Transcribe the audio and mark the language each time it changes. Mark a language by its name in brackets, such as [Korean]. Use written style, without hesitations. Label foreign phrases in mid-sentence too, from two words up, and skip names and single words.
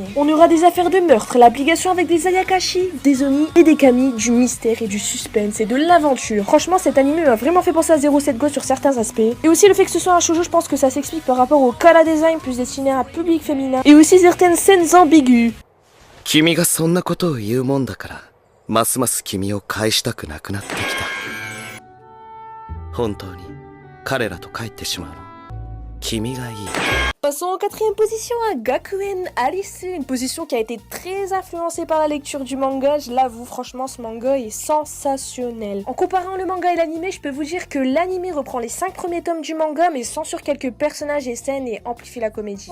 [French] On aura des affaires de meurtre, l'application avec des ayakashi, des oni et des kami, du mystère et du suspense et de l'aventure. Franchement, cet animé m'a vraiment fait penser à 07 Go sur certains aspects. Et aussi le fait que ce soit un shoujo, je pense que ça s'explique par rapport au kara design plus destiné à un public féminin et aussi certaines scènes ambiguës. [Japanese] 君がそんなことを言うもんだから、ますます君を返したくなくなってきた。本当に彼らと帰ってしまうの。君がいい。 [French] Passons en 4ème position à Gakuen Alice, une position qui a été très influencée par la lecture du manga. Je l'avoue, franchement, ce manga est sensationnel. En comparant le manga et l'animé, je peux vous dire que l'animé reprend les 5 premiers tomes du manga, mais censure quelques personnages et scènes et amplifie la comédie.